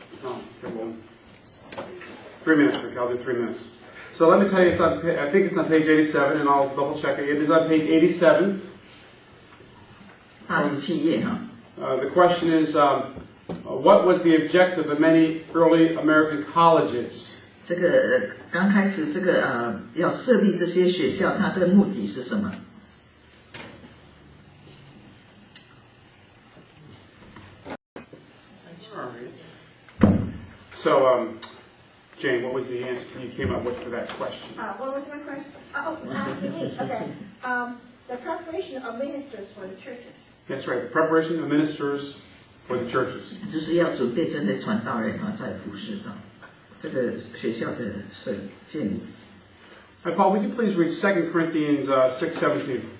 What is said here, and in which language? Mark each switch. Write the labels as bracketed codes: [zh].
[en] Oh, okay, well, 3 minutes. Okay, I'll do 3 minutes. So let me tell you, it's on. I think it's on page 87, and I'll double check it. It is on page 87. [zh] 87页哈。 [en] The question is, what was the objective of many early American colleges? [zh] 这个刚开始这个要设立这些学校，它的目的是什么？ [en] So, Jane, what was the answer you came up with for that question? What was my question? Oh, okay. The preparation of ministers for the churches. That's right, the preparation of ministers for the churches. [zh] 就是要准备这些传道人在服事上，这个学校的建立。 [en] Hi, Paul, would you please read 2 Corinthians 6:17?